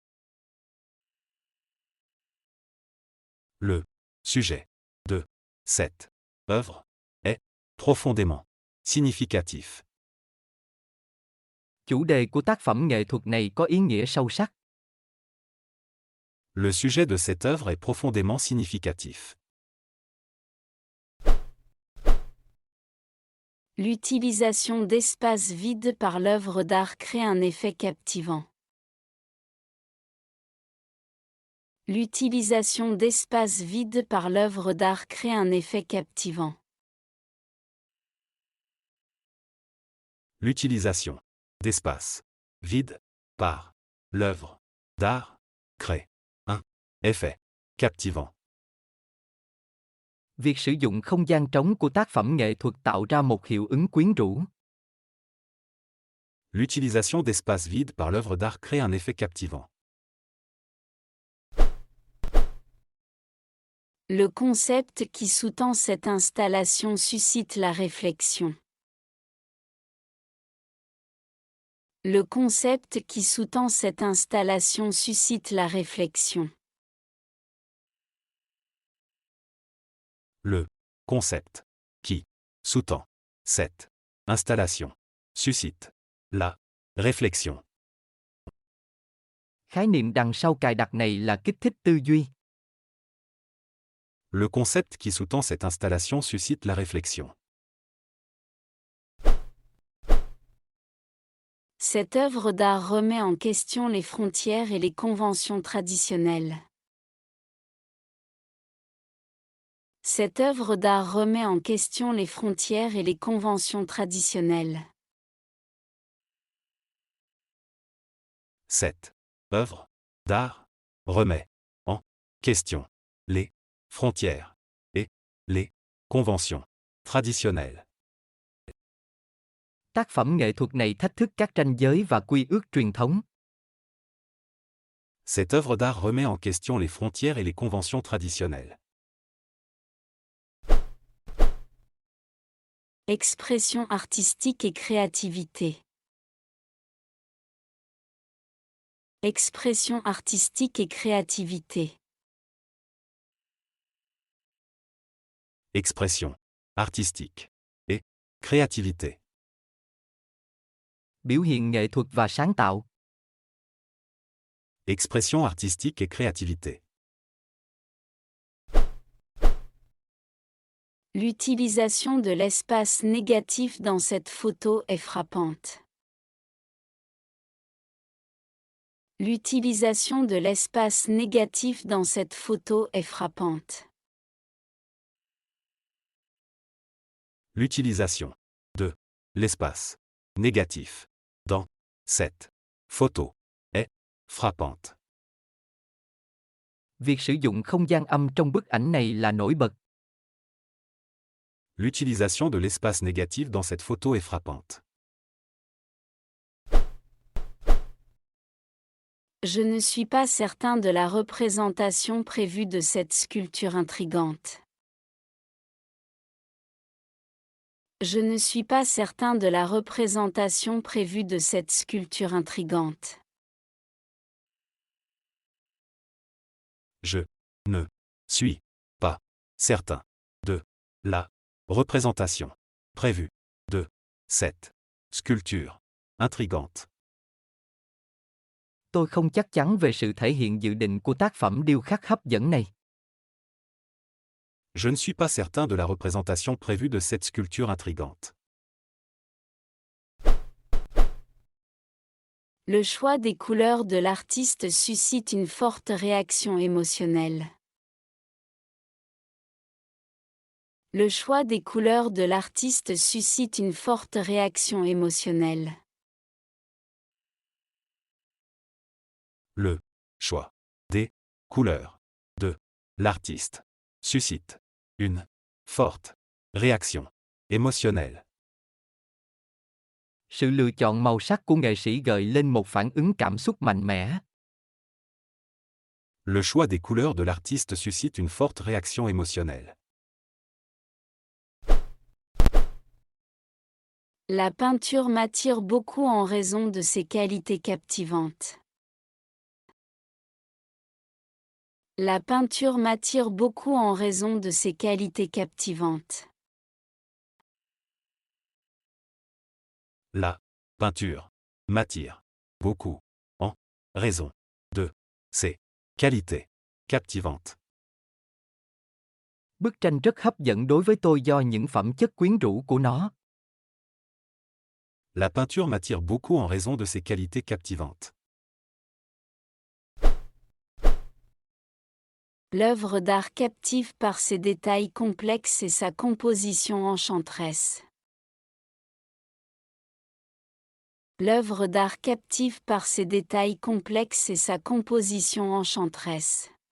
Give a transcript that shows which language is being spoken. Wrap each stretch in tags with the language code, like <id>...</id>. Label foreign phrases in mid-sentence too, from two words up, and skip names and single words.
<fr>Le sujet de cette œuvre est profondément significatif.</fr> <vi>Chủ đề của tác phẩm nghệ thuật này có ý nghĩa sâu sắc.</vi> <fr>Le sujet de cette œuvre est profondément significatif. L'utilisation d'espaces vides par l'œuvre d'art crée un effet captivant. L'utilisation d'espaces vides par l'œuvre d'art crée un effet captivant. L'utilisation d'espaces vides par l'œuvre d'art crée un effet captivant.</fr> <vi>Việc sử dụng không gian trống của tác phẩm nghệ thuật tạo ra một hiệu ứng quyến rũ.</vi> <fr>L'utilisation d'espaces vides par l'œuvre d'art crée un effet captivant. Le concept qui sous-tend cette installation suscite la réflexion. Le concept qui sous-tend cette installation suscite la réflexion. Le concept qui sous-tend cette installation suscite la réflexion.</fr> <vi>Khái niệm đằng sau cài đặt này là kích thích tư duy.</vi> <fr>Le concept qui sous-tend cette installation suscite la réflexion. Cette œuvre d'art remet en question les frontières et les conventions traditionnelles. Cette œuvre d'art remet en question les frontières et les conventions traditionnelles. Cette œuvre d'art remet en question les frontières et les conventions traditionnelles.</fr> <vi>Tác phẩm nghệ thuật này thách thức các ranh giới và quy ước truyền thống.</vi> <fr>Cette œuvre d'art remet en question les frontières et les conventions traditionnelles. Expression artistique et créativité. Expression artistique et créativité. Expression artistique et créativité.</fr> <vi>Biểu hiện nghệ thuật và sáng tạo.</vi> <fr>Expression artistique et créativité. L'utilisation de l'espace négatif dans cette photo est frappante. L'utilisation de l'espace négatif dans cette photo est frappante. L'utilisation de l'espace négatif dans cette photo est frappante.</fr> <vi>Việc sử dụng không gian âm trong bức ảnh này là nổi bật.</vi> <fr>L'utilisation de l'espace négatif dans cette photo est frappante. Je ne suis pas certain de la représentation prévue de cette sculpture intrigante. Je ne suis pas certain de la représentation prévue de cette sculpture intrigante. Je ne suis pas certain de la représentation prévue de cette sculpture intrigante.</fr> <vi>Tôi không chắc chắn về sự thể hiện dự định của tác phẩm điêu khắc hấp dẫn này.</vi> <fr>Je ne suis pas certain de la représentation prévue de cette sculpture intrigante. Le choix des couleurs de l'artiste suscite une forte réaction émotionnelle. Le choix des couleurs de l'artiste suscite une forte réaction émotionnelle. Le choix des couleurs de l'artiste suscite une forte réaction émotionnelle.</fr> <vi>Sự lựa chọn màu sắc của nghệ sĩ gợi lên một phản ứng cảm xúc mạnh mẽ.</vi> <fr>Le choix des couleurs de l'artiste suscite une forte réaction émotionnelle. La peinture m'attire beaucoup en raison de ses qualités captivantes. La peinture m'attire beaucoup en raison de ses qualités captivantes. La peinture m'attire beaucoup en raison de ses qualités captivantes.</fr> <vi>Bức tranh rất hấp dẫn đối với tôi do những phẩm chất quyến rũ của nó.</vi> <fr>La peinture m'attire beaucoup en raison de ses qualités captivantes. L'œuvre d'art captive par ses détails complexes et sa composition enchanteresse. L'œuvre d'art captive par ses détails complexes et sa composition enchanteresse.</fr>